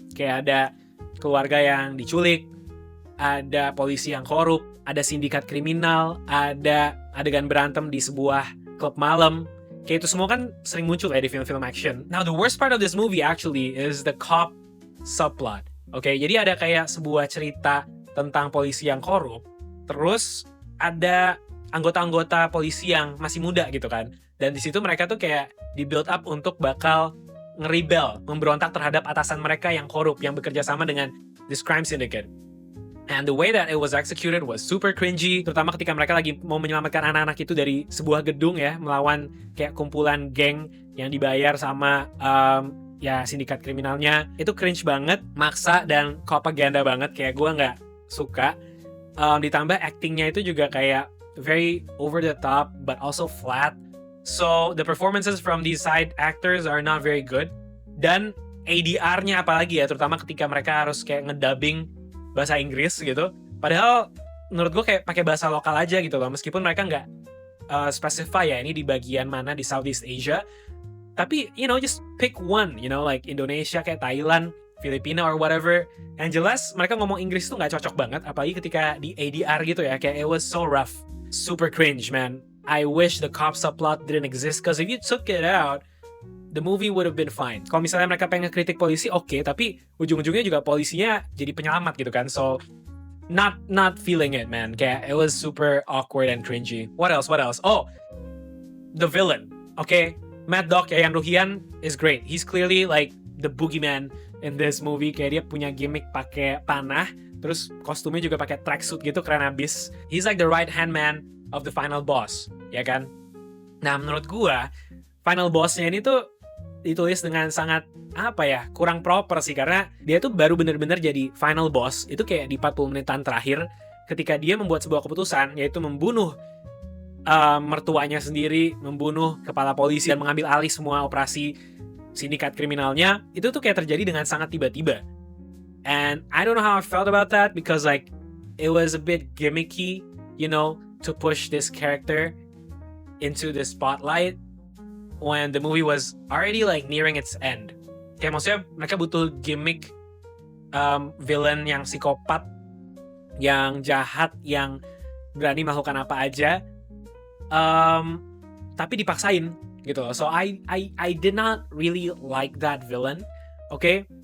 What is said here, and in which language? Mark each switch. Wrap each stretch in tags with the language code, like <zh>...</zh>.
<id>Kayak ada keluarga yang diculik, ada polisi yang korup, ada sindikat kriminal, ada adegan berantem di sebuah klub malam. Kayak itu semua kan sering muncul ya di film-film action.</id> <en>Now the worst part of this movie actually is the cop subplot.</en> <id>Oke, jadi ada kayak sebuah cerita tentang polisi yang korup. Terus ada anggota-anggota polisi yang masih muda gitu kan. Dan di situ mereka tuh kayak di build up untuk bakal nge-rebel, memberontak terhadap atasan mereka yang korup, yang bekerja sama dengan</id> <en>this crime syndicate. And the way that it was executed was super cringy,</en> <id>terutama ketika mereka lagi mau menyelamatkan anak-anak itu dari sebuah gedung ya, melawan kayak kumpulan geng yang dibayar sama ya sindikat kriminalnya. Itu cringe banget, maksa dan propaganda banget, kayak gue nggak suka. Ditambah actingnya itu juga kayak</id> <en>very over the top but also flat. So the performances from these side actors are not very good.</en> <id>Dan ADR-nya apalagi ya, terutama ketika mereka harus kayak ngedubbing bahasa Inggris gitu. Padahal menurut gue kayak pakai bahasa lokal aja gitu loh. Meskipun mereka nggak specify ya ini di bagian mana di Southeast Asia. Tapi</id> <en>you know just pick one, you know like Indonesia kayak Thailand, Filipina or whatever.</en> <id>Yang jelas mereka ngomong Inggris tuh nggak cocok banget, apalagi ketika di ADR gitu ya, kayak</id> <en>it was so rough, super cringe man. I wish the cop subplot didn't exist, cause if you took it out, the movie would have been fine.</en> <id>Kalau misalnya mereka pengen kritik polisi, oke, tapi ujung-ujungnya juga polisinya jadi penyelamat gitu kan,</id> <en>so not feeling it man.</en> <id>Kayak</id> <en>it was super awkward and cringy. What else? Oh, the villain, okay? Mad Dog Yayan Ruhian is great. He's clearly like the boogeyman in this movie.</en> <id>Kayak dia punya gimmick pakai panah, terus kostumnya juga pakai tracksuit gitu, keren abis.</id> <en>He's like the right hand man of the final boss,</en> <id>ya kan? Nah, menurut gua final bossnya ini tuh ditulis dengan sangat apa ya, kurang proper sih, karena dia tuh baru bener-bener jadi final boss itu kayak di 40 menitan terakhir ketika dia membuat sebuah keputusan, yaitu membunuh mertuanya sendiri, membunuh kepala polisi dan mengambil alih semua operasi sindikat kriminalnya. Itu tuh kayak terjadi dengan sangat tiba-tiba.</id> <en>And I don't know how I felt about that, because like it was a bit gimmicky, you know, to push this character into the spotlight when the movie was already like nearing its end.</en> <id>Kayak maksudnya mereka butuh gimmick villain yang psikopat, yang jahat, yang berani melakukan apa aja, tapi dipaksain gitu loh.</id> <en>So I did not really like that villain. Okay?</en>